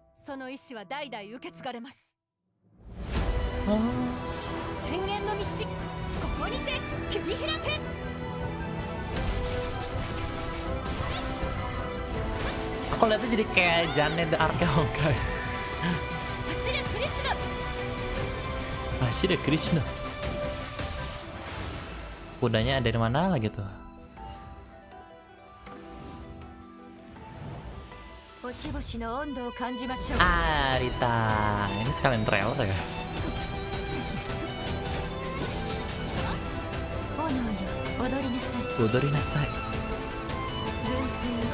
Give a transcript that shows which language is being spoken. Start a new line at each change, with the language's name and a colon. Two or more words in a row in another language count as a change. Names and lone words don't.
Japanese: その意志は代々受け継がれます。 Oh. 天元の道、ここにて切り開け。
Indonesian: Aku lihatnya jadi kayak Jangan the Arc Honkai.
Japanese: 走れクリシュナ。 Ashida Krishna.
Indonesian: Kudanya dari mana lagi tuh?
Japanese: 星々の温度を感じましょう。
Indonesian: Ah, Rita. Ini sekalian trailer ya?
Japanese: 炎よ、踊りなさい。踊りなさい. 群生よ、